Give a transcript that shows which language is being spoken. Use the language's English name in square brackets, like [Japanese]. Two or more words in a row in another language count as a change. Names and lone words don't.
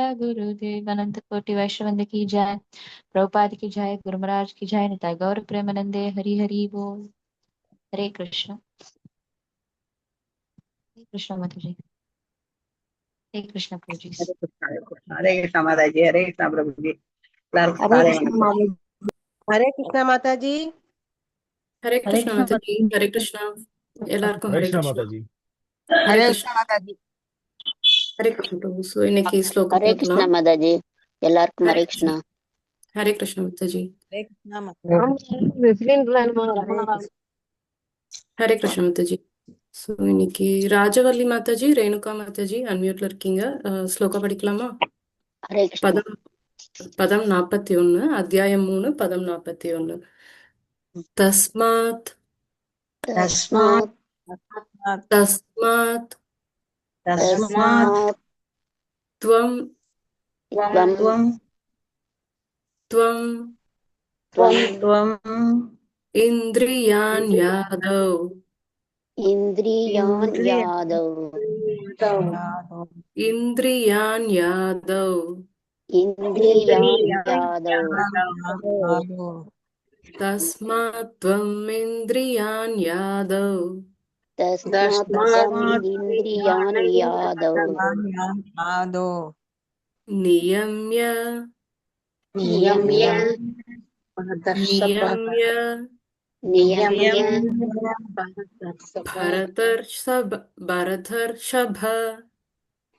[Hindi] गुरुदेव अनंत कोटि वैष्णवंद की जय प्रभुपाद की जय गुरु महाराज की जय निताय गौर प्रेमानंदे हरि हरि बोल हरे कृष्ण माता जी हरे कृष्ण प्रभु जी हरे कृष्ण माता जी हरे कृष्ण प्रभु जी हरे कृष्ण माता जी हरे कृष्ण माता जी हरे कृष्ण माता जी हरे कृष्ण [Tamil] எல்லாருக்கும் ஹரே கிருஷ்ணா மாதாஜி ஹரே [Hindi] हरे [Tamil] கிருஷ்ண [Hindi] कृष्ण माता जी [Tamil] ஹரே கிருஷ்ண பிரபு சோ இன்னைக்கு ஸ்லோகம் ஹரே கிருஷ்ண பார்க்கலாம் மாதாஜி எல்லாருக்கும் ஹரே ஹரே கிருஷ்ண கிருஷ்ணா ஹரே கிருஷ்ண மாதாஜி [Hindi] हरे कृष्ण माता [Tamil] ஹரே கிருஷ்ண மாதாஜி சோ இன்னைக்கு ராஜவல்லி மாதாஜி ரேணுகா மாதாஜி அன்மியூட்ல இருக்கீங்க ஸ்லோகம் படிக்கலாமா ஹரே கிருஷ்ணா பதம் பதம் 41 அத்தியாயம் 3 பதம் 41 தஸ்மாத் [Sanskrit] தஸ்மாத் தஸ்மாத் தஸ்மாத் त्वं த்வம் त्वं த்வம் इन्द्रियान् यादव इन्द्रियान् यादव इन्द्रियान् यादव इन्द्रियान् यादव तस्मात् त्वम् इन्द्रियान् यादव तस्मात् त्वम् इन्द्रियान् यादव नियम्य நியம்ய नियम्य நியம்ய भरतर्षभ